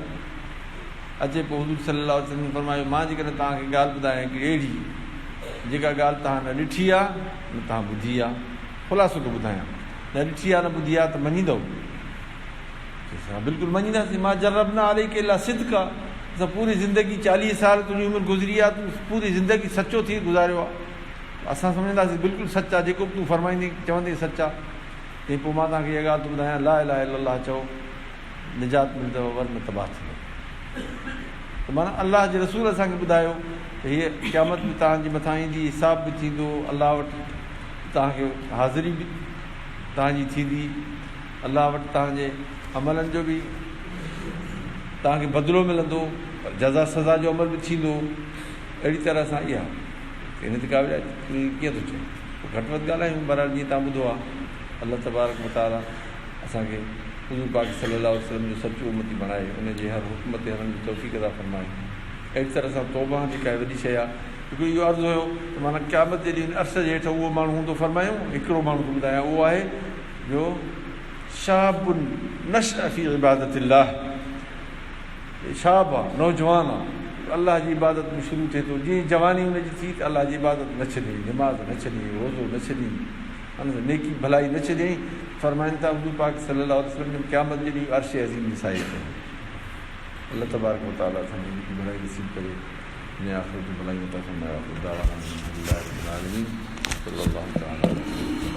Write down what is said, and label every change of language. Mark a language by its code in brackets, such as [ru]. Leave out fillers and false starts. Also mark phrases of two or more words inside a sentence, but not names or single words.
[sd] अचे पोइ हुज़ूर [ar] صلى الله عليه وسلم [sd] फरमायो, मां जेकॾहिं तव्हांखे ॻाल्हि ॿुधायां हिकिड़ी अहिड़ी जेका ॻाल्हि तव्हां न ॾिठी आहे न तव्हां ॿुधी आहे, ख़ुलासो थो ॿुधायां, न ॾिठी आहे न ॿुधी आहे त मञींदव? असां बिल्कुलु मञींदासीं। मां [ar] جربنا عليك إلا صدقا, [sd] असां पूरी ज़िंदगी 40 साल तुंहिंजी उमिरि गुज़री आहे, तूं पूरी ज़िंदगी सचो थी गुज़ारियो आहे, असां सम्झंदासीं बिल्कुलु सच आहे, जेको बि तूं फरमाईंदी चवंदे सच आहे। तंहिं पोइ मां तव्हांखे इहा ॻाल्हि थो ॿुधायां, [ar] لا إله إلا الله [sd] चओ, निजात मिलंदव, वरन तबाह थींदव। त माना अलाह जे रसूल असांखे ॿुधायो त हीअ क़यामत बि तव्हांजे मथां ईंदी, हिसाब बि थींदो, अलाह वटि तव्हांखे हाज़िरी बि तव्हांजी थींदी, अलाह वटि तव्हांजे अमलनि जो बि तव्हांखे बदिलो मिलंदो, जज़ा सज़ा जो अमल बि थींदो। अहिड़ी तरह सां इहा इन ते कीअं थो चए, घटि वधि ॻाल्हायूं, बहरहाल जीअं तव्हां ॿुधो आहे। [ar] الله تبارك وتعالى [sd] असांखे हुज़ूर पाक [ar] صلى الله عليه وسلم [sd] जो सचो उम्मती बणाए, उनजे हर हुक्म ते हलण जी तौफ़ीक़ अता फ़रमाए। अहिड़ी तरह सां तौबा जेका आहे वॾी शइ आहे। हिकिड़ो इहो अर्ज़ु हुयो त माना क़यामत जे ॾींहुं अर्श जे हेठि उहो माण्हू हूंदो, फरमायूं हिकिड़ो माण्हू थो ॿुधायां, उहो आहे जो [ar] شاب نشأ في عبادة الله, [sd] शाब आहे, नौजवान आहे, अलाह जी इबादत में शुरू थिए थो, जीअं जवानी हुनजी थी त अलाह जी इबादत न छॾी, निमाज़ न छॾी, रोज़ो न छॾी, नेकी भलाई न छॾियईं। फरमाइनि था हुज़ूर पाक [ar] صلى الله عليه وسلم [sd] क़यामत जे ॾींहुं अर्श अज़ीम जी साई ते। [ar] الله تبارك وتعالى [sd] असांखे जेकी भलाई नसीब करे, दुनिया आख़िरत जी भलाई अता फ़रमाए।